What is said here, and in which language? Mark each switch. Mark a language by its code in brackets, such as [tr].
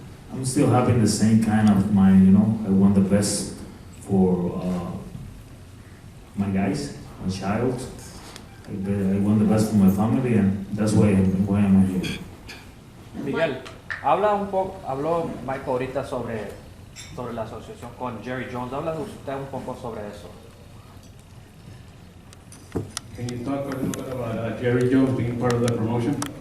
[en] I'm still having the same kind of mind, you know. I want the best for my guys, my child. I want the best for my family, and that's why I'm here. [es] Miguel, habló Michael ahorita sobre la asociación con Jerry Jones. Habla usted un poco sobre eso. [en] Can you talk a little bit about Jerry Jones being part of the promotion?